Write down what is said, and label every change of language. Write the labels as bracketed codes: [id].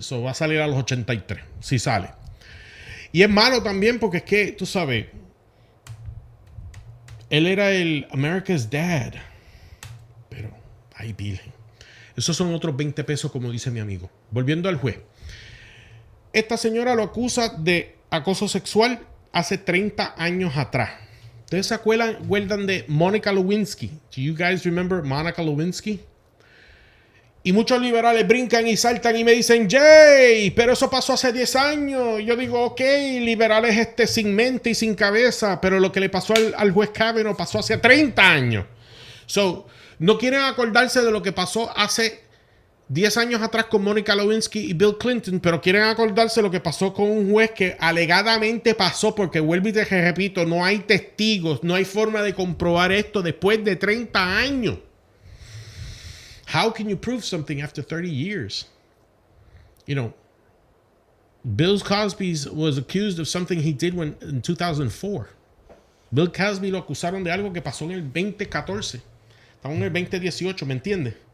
[es] Eso va a salir a los 83, si sale. Y es malo también porque es que, tú sabes, él era el America's Dad. Pero, ay, virgen. Esos son otros 20 pesos, como dice mi amigo. Volviendo al juez. Esta señora lo acusa de acoso sexual hace 30 años atrás. ¿Ustedes se acuerdan de Monica Lewinsky? [en] Do you guys remember Monica Lewinsky? [es] Y muchos liberales brincan y saltan y me dicen, Jay, pero eso pasó hace 10 años. Y yo digo, ok, liberales sin mente y sin cabeza, pero lo que le pasó al juez Kavanaugh pasó hace 30 años. So, no quieren acordarse de lo que pasó hace 10 años atrás con Monica Lewinsky y Bill Clinton, pero quieren acordarse lo que pasó con un juez que alegadamente pasó, porque vuelvo y te repito, no hay testigos, no hay forma de comprobar esto después de 30 años. [en] How can you prove something after 30 years? You know, Bill Cosby was accused of something he did in 2004. [es] Bill Cosby lo acusaron de algo que pasó en el 2014. Estamos en el 2018, ¿me entiendes?